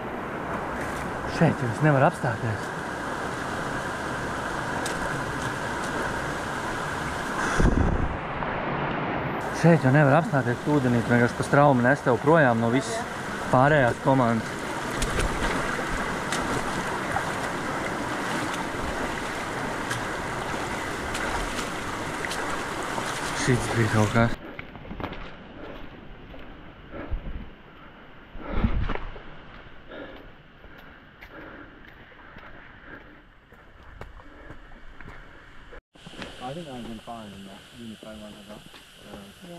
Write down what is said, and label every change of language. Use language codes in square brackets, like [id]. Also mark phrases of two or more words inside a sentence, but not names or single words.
[lv] Šeit jau es nevaru apstāties. Šeit jau nevar apstāties ūdenī, tu vienkārši pa straumi nes tev projām no visas pārējās komandas. Šis bija kaut kas. [en] I think I've been fine in that uniform one as well. Yeah.